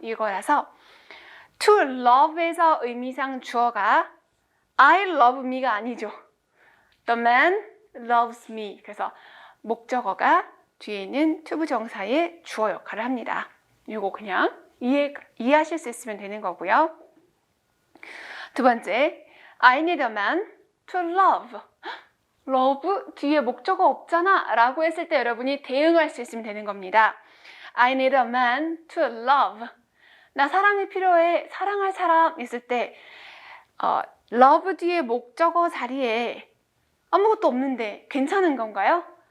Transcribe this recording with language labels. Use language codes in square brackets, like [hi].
[ko] 이거라서 to love에서 의미상 주어가 [en] I love me [ko] 가 아니죠. [en] The man loves me. [ko] 그래서 목적어가 뒤에 있는 to 부정사의 주어 역할을 합니다. 이거 그냥 이해하실 수 있으면 되는 거고요. 두 번째, [en] I need a man to love. [ko] love 뒤에 목적어 없잖아 라고 했을 때 여러분이 대응할 수 있으면 되는 겁니다. [en] I need a man to love. [ko] 나 사람이 필요해. 사랑할 사람 있을 때 love 뒤에 목적어 자리에 아무것도 없는데 괜찮은 건가요?